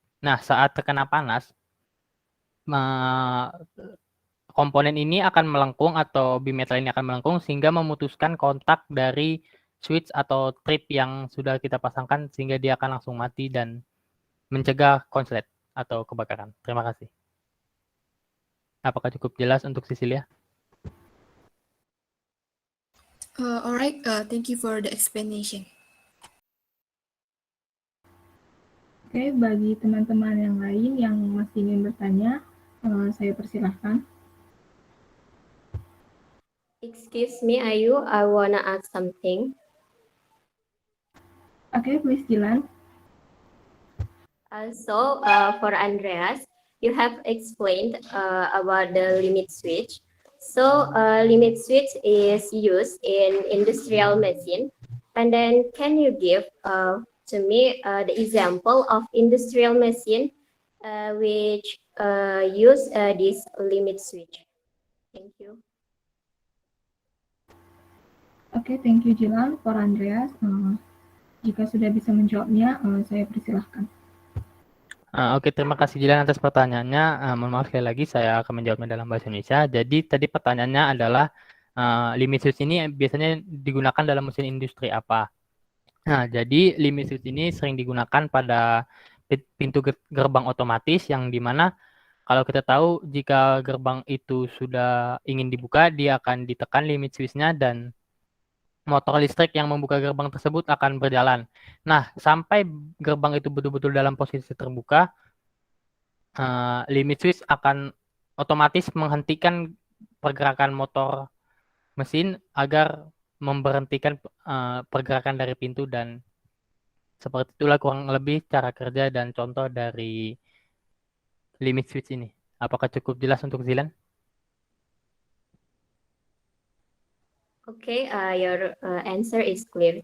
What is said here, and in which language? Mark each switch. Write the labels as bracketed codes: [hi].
[id] Nah, saat terkena panas, komponen ini akan melengkung atau bimetal ini akan melengkung sehingga memutuskan kontak dari switch atau trip yang sudah kita pasangkan sehingga dia akan langsung mati dan mencegah konslet atau kebakaran. Terima kasih. Apakah cukup jelas untuk Cecilia? [en] Alright, thank you for the explanation. [id] Oke, bagi teman-teman yang lain yang masih ingin bertanya, saya persilahkan. [en] Excuse me, Ayu, I wanna ask something. Oke, please Jilan. So, for Andreas, you have explained about the limit switch. So, limit switch is used in industrial machine. And then, can you give to me the example of industrial machine which use this limit switch? Thank you. Oke, thank you Jilan. [id] For Andreas, jika sudah bisa menjawabnya, saya persilahkan. Oke, terima kasih Jilan atas pertanyaannya. Mohon maaf sekali lagi, saya akan menjawabnya dalam bahasa Indonesia. Jadi tadi pertanyaannya adalah limit switch ini biasanya digunakan dalam mesin industri apa? Nah, jadi limit switch ini sering digunakan pada pintu gerbang otomatis yang dimana kalau kita tahu jika gerbang itu sudah ingin dibuka, dia akan ditekan limit switch-nya dan motor listrik yang membuka gerbang tersebut akan berjalan. Nah, sampai gerbang itu betul-betul dalam posisi terbuka, limit switch akan otomatis menghentikan pergerakan motor mesin agar memberhentikan pergerakan dari pintu, dan seperti itulah kurang lebih cara kerja dan contoh dari limit switch ini. Apakah cukup jelas untuk Zilan? [en] Okay, your answer is clear.